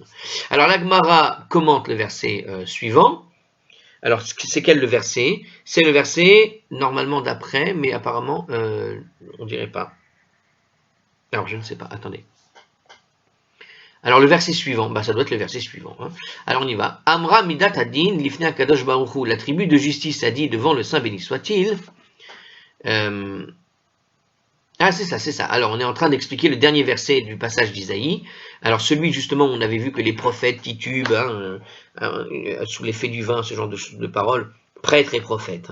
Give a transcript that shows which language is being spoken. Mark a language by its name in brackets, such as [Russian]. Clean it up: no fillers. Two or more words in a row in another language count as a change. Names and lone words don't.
[French] Alors la Gemara commente le verset suivant. Alors c'est quel le verset? C'est le verset normalement d'après, mais apparemment on dirait pas. Alors je ne sais pas, attendez. Alors le verset suivant, ça doit être le verset suivant. Hein. Alors on y va. [Hebrew] אמרה מידת הדין לפני הקדוש ברוך הוא. [French] La tribu de justice a dit devant le Saint béni soit-il. Ah, c'est ça, c'est ça. Alors, on est en train d'expliquer le dernier verset du passage d'Isaïe. Alors, celui, justement, où on avait vu que les prophètes titubent, hein, sous l'effet du vin, ce genre de paroles, prêtres et prophètes.